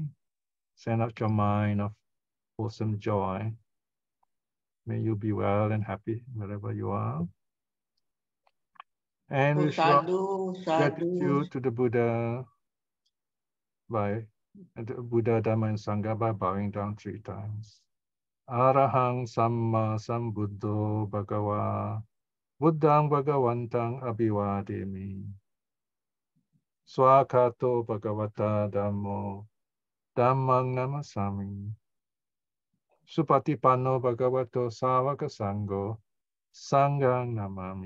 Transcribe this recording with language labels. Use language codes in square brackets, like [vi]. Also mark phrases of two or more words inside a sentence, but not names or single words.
[en] Send out your mind of wholesome joy. May you be well and happy wherever you are. And we show gratitude to the Buddha by the Buddha, Dhamma, and Sangha by bowing down 3 times. [pi] Arahang Samma Sambuddho Bhagava Buddhang Bhagavantang Abhivademi. Swakato Bhagavata Dhammo Dhammang Namasami. Supatipanno Bhagavato Savaka Sangho Sanghang Namami.